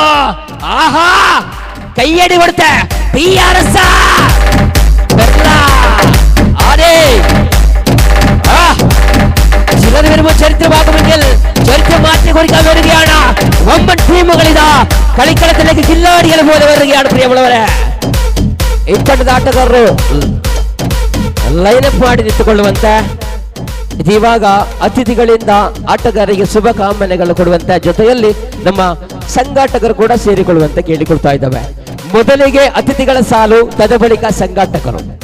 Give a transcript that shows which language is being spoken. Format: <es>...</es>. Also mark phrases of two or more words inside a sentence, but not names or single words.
<ml>ആഹാ കയ്യടി കൊടുത്ത് PRS ചിലർ വരുമ്പോൾ ചരിത്രമാകുമെങ്കിൽ ചരിത്രം മാറ്റി കുറിക്കാൻ വരികയാണ്. വമ്പൻ ടീമുകളിതാ കളിക്കളത്തിലേക്ക് കില്ലാടികൾ പോലെ വരികയാണ്.</ml> <kn>ಪ್ರಿಯമുള്ളವರೇ ಈ ತಂಡದ ಆಟಗಾರರು ಲೈನಪ್ ಮಾಡಿ ನಿಂತುಕೊಳ್ಳುವಂತೆ ಇವಾಗ ಅತಿಥಿಗಳಿಂದ ಆಟಗಾರರಿಗೆ ಶುಭ ಕಾಮನೆಗಳು ಕೊಡುವಂತೆ, ಜೊತೆಯಲ್ಲಿ ನಮ್ಮ ಸಂಘಾಟಕರು ಕೂಡ ಸೇರಿಕೊಳ್ಳುವಂತೆ ಕೇಳಿಕೊಳ್ತಾ ಇದ್ದಾವೆ. ಮೊದಲಿಗೆ ಅತಿಥಿಗಳ ಸಾಲು, ತದ ಬಳಿಕ ಸಂಘಾಟಕರು.</kn>